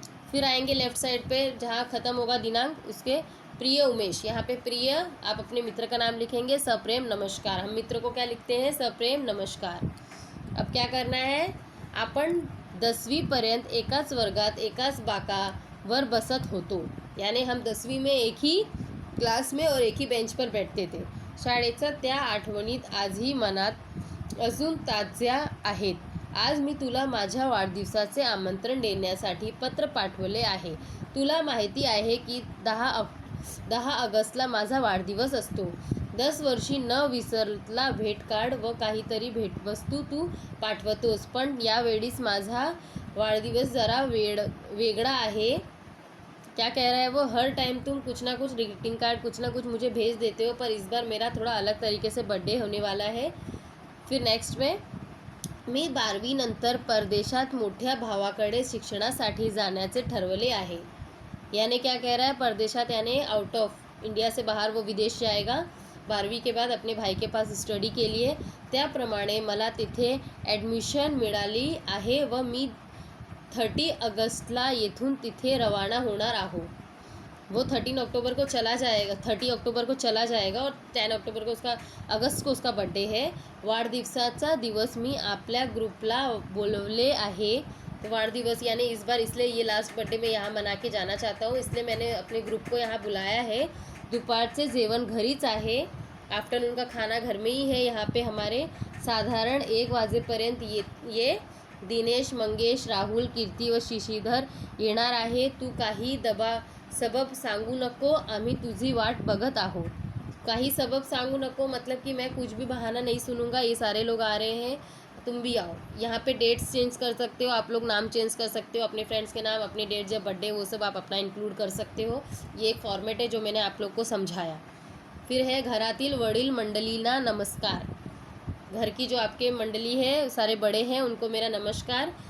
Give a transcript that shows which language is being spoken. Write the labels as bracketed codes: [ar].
[hi] फिर आएंगे left side पे जहाँ ख़त्म होगा दिनांक, उसके प्रिय उमेश, यहाँ पे प्रिय आप अपने मित्र का नाम लिखेंगे, सप्रेम नमस्कार। हम मित्र को क्या लिखते हैं, सप्रेम नमस्कार। अब क्या करना है, [mr] आपण 10वी पर्यंत एकाच वर्गात एकाच बाकावर बसत होतो, [hi] यानी हम 10वी में एक ही क्लास में और एक ही बेंच पर बैठते थे। [mr] शाळेच्या त्या आठवणीत आजही मनात अजून ताज्या आहेत। आज मी तुला माझ्या वाढदिवसाचे आमंत्रण देण्यासाठी पत्र पाठवले आहे। तुला माहिती आहे की 10 ऑगस्टला माझा वाढदिवस असतो। 10 वर्षी न विसरला भेट कार्ड व काहीतरी भेटवस्तू तू पाठवतोस, पण यावेळीस माझा वाढदिवस जरा वेगळा आहे। [hi] क्या कह रहा है वो, हर टाइम तुम कुछ ना कुछ ग्रीटिंग कार्ड कुछ ना कुछ मुझे भेज देते हो, पर इस बार मेरा थोड़ा अलग तरीके से बर्थडे होने वाला है। फिर नेक्स्ट में, [mr] मी 12वी नंतर परदेशात मोठ्या भावाकडे शिक्षणासाठी जाण्याचे ठरवले आहे। [hi] यानी क्या कह रहा है, परदेशात यानी आउट ऑफ इंडिया से बाहर वो विदेश जाएगा 12वी के बाद अपने भाई के पास स्टडी के लिए। [mr] त्याप्रमाणे मला तिथे ॲडमिशन मिळाली आहे व मी 30 अगस्टला येथून तिथे रवाना होणार आहो। [hi] वो 13 अक्टूबर को चला जाएगा, 30 अक्टूबर को चला जाएगा और 10 अक्टूबर को अगस्त को उसका बर्थडे है। [mr] वाढदिवसाचा दिवस मी आपल्या ग्रुपला बोलवले आहे। तो वाढदिवस [hi] यानी इस बार इसलिए ये लास्ट बर्थडे मैं यहाँ मना के जाना चाहता हूँ, इसलिए मैंने अपने ग्रुप को यहाँ बुलाया है। [mr] दुपारचे जेवण घरीच आहे, [hi] आफ्टरनून का खाना घर में ही है। यहाँ पे हमारे साधारण [mr] 1 वाजेपर्यंत ये दिनेश, मंगेश, राहुल, कीर्ती व शिशीधर येणार आहे। तू काही सबब सांगू नको, आम्ही तुझी वाट बघत आहो। काही सबब सांगू नको [hi] मतलब कि मैं कुछ भी बहाना नहीं सुनूंगा, ये सारे लोग आ रहे हैं, तुम भी आओ। यहाँ पे डेट्स चेंज कर सकते हो आप लोग, नाम चेंज कर सकते हो, अपने फ्रेंड्स के नाम, अपनी डेट जब बर्थडे वो सब आप अपना इंक्लूड कर सकते हो। ये एक फॉर्मेट है जो मैंने आप लोग को समझाया। फिर है [mr] घरातील वडील मंडलीना नमस्कार, [hi] घर की जो आपके मंडली है सारे बड़े हैं उनको मेरा नमस्कार।